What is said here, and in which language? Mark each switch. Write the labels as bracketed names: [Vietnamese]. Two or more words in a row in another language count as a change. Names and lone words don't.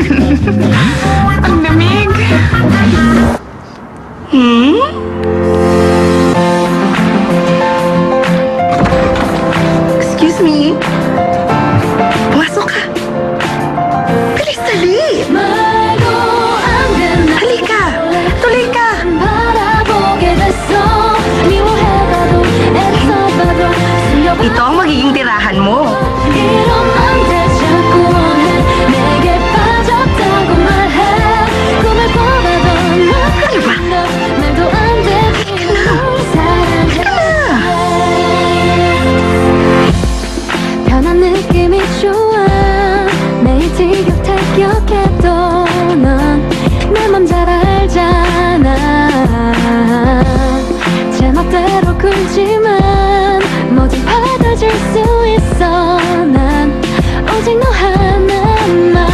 [Filipino] Ang lamig. [English] Excuse me? [Filipino] Pumasok ka. Bilis, dali. [Korean] 말도 안 돼 [Filipino] Halika. Tuloy ka. [Korean] 바라보게 됐어 미워해봐도 애써봐도 숨겨봐 [Filipino] Ito ang magiging tirahan mo. [Korean] 이런 안돼 자꾸 원해 내게 빠졌다고 말해 꿈을 꿔봐도 너 끌린 너 말도 안 되지만 널 사랑해 변한 느낌이 좋아 매일 티격태격해도 넌 내 맘 잘 알잖아 제멋대로 굴지만 뭐든 받아줄 수 있어 난 오직 너 하나만